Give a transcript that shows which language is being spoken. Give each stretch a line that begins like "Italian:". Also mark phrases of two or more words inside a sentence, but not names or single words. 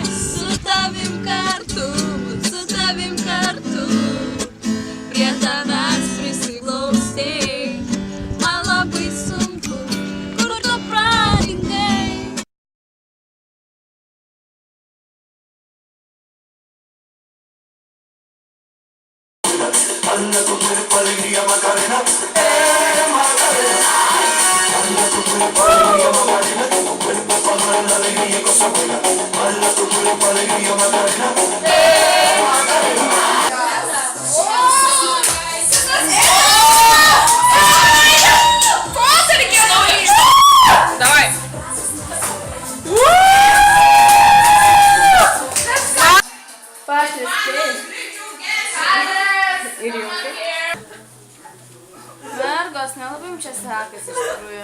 Lithuanian: Su tavim kartu prie tavęs prisiglausti man labai sunku, kur tu pradingai.
Spanish: Bala tu cuerpo alegría Macarena, Macarena. Bala tu cuerpo alegría Macarena, tu cuerpo para dar la alegría y cosa buena. Bala tu cuerpo alegría Macarena, Macarena.
Lithuanian: Давай. Mergos, nelabai jums čia sekasi iš tikrųjų.